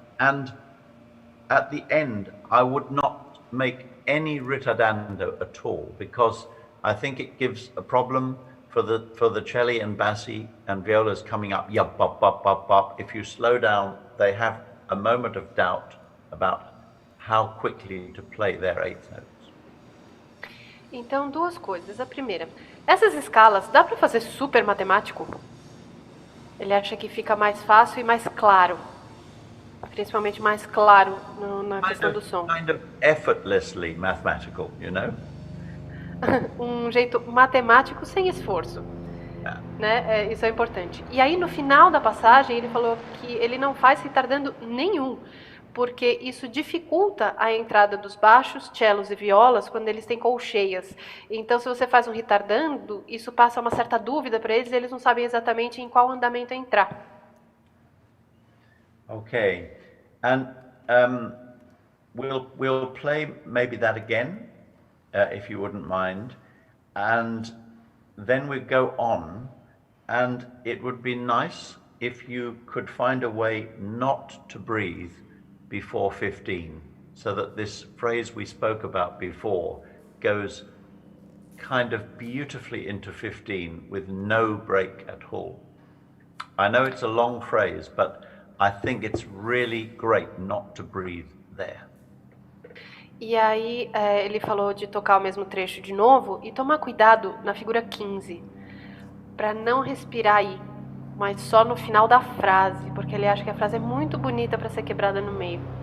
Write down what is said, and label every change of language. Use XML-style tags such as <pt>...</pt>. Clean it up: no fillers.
<en>And at the end, I would not make any ritardando at all, because I think it gives a problem for the celli and bassi and violas coming up, yup, bop, bop, bop, bop. If you slow down, they have a moment of doubt about how quickly to play their eighth notes.</en> <pt>Então, duas coisas. A primeira, essas escalas, dá para fazer super matemático? Ele acha que fica mais fácil e mais claro. Principalmente mais claro na questão do som.</pt> <en>Kind of effortlessly mathematical, you know?</en> <pt>Um jeito matemático sem esforço.</pt> <en>Yeah.</en> <pt>Né? Isso é importante. E aí, no final da passagem, ele falou que ele não faz retardando nenhum, porque isso dificulta a entrada dos baixos, cellos e violas quando eles têm colcheias. Então, se você faz um retardando, isso passa uma certa dúvida para eles, eles não sabem exatamente em qual andamento entrar.</pt> <en>Okay, and we'll play maybe that again, if you wouldn't mind, and then we go on, and it would be nice if you could find a way not to breathe before 15. so that this phrase we spoke about before goes kind of beautifully into 15 with no break at all. I know it's a long phrase, but I think it's really great not to breathe there.</en> <pt>E aí ele falou de tocar o mesmo trecho de novo e tomar cuidado na figura 15, para não respirar aí, mas só no final da frase, porque ele acha que a frase é muito bonita para ser quebrada no meio.</pt>